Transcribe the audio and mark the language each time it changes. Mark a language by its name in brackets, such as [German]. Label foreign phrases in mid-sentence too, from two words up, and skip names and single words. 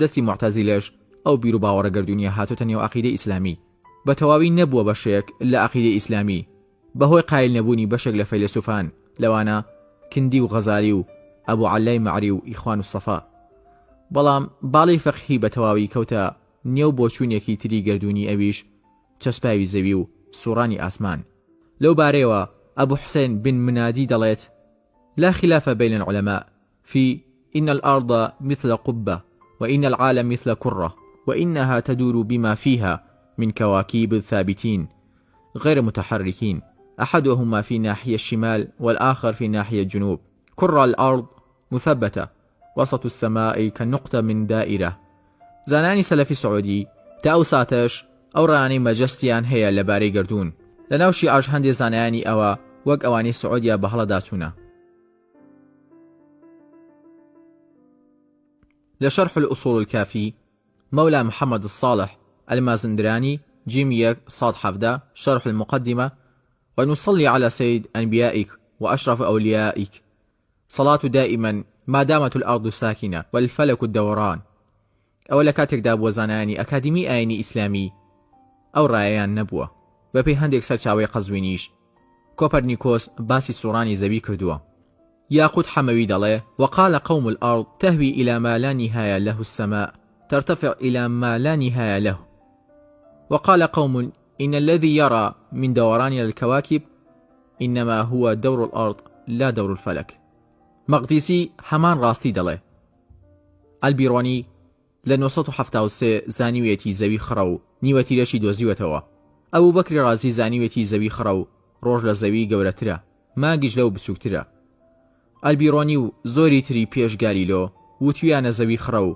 [Central Kurdish] دەستی معتەزیلەش ئەو بیر و باوەڕە گەردوونیە هاتوتە نێو عەقیدەی ئیسلامی بە تەواوی نەبووە بەشێک لە عەقیدەی ئیسلامی بەهۆی قایل نەبوونی بەشێک لە فەیلسوفان لەوانە کندی و غەزالی و ئەبوو عەلای مەعری و ئیخوان و سەفا بەڵام باڵی فەقهی بە تەواوی کەوتە نێو بۆچوونێکی تری گەردوونی ئەویش چەسپاوی زەوی و سوڕانی ئاسمان لەو بارەیەوە ئەبوو حسین بن منادی دەڵێت [Arabic] لا خلاف بين العلماء في إن الأرض مثل قبة وإن العالم مثل كرة وإنها تدور بما فيها من كواكب ثابتين غير متحركين أحدهما في ناحية الشمال والآخر في ناحية الجنوب كرة الأرض مثبتة وسط السماء كالنقطة من دائرة [Central Kurdish] زانانی سەلەفی سعودی تا ئەو ساتەش ئەو ڕانەی مەجەستیان هەیە لەبارەی گەردوون لەناوشی ئاش هەندێک زانایانی ئەوە وەک ئەوانەی سعودیا بە هەڵەدا چوونە [Arabic] لشرح الأصول الكافي مولى محمد الصالح المازندراني جيم 1 شرح المقدمة ونصلي على سيد أنبيائك وأشرف أوليائك صلاة دائما ما دامت الأرض ساكنة والفلك الدوران [Central Kurdish] ئەوە لە کاتێکدا بووە زانایانی ئەکادیمی ئاینی ئیسلامی ئەو ڕایەیان نەبووە بەپێی هەندێک سەرچاوەی قەزوینیش کۆپەرنیکۆس باسی سوڕانی زەوی کردووە یاقوت حەمەوی دەڵێ [Arabic] وقال قوم الأرض تهوي إلى ما لا نهاية له السماء ترتفع إلى ما لا نهاية له وقال قوم إن الذي يرى من دوران الكواكب إنما هو دور الأرض لا دور الفلك [Central Kurdish] مەقدیسی هەمان ڕاستی دەڵێ ئەلبیرۆنی لە 1973 زانیوێتی زەوی خڕە و نیوەتیرەشی دۆزیوەتەوە ئەبوو بەکری ڕازی زانیوێتی زەوی خڕە و ڕۆژ لە زەوی گەورەترە مانگیش لەو بچووکترە ئەلبیرۆنی و زۆری تری پێش گالیلۆ وتویانە زەوی خڕە و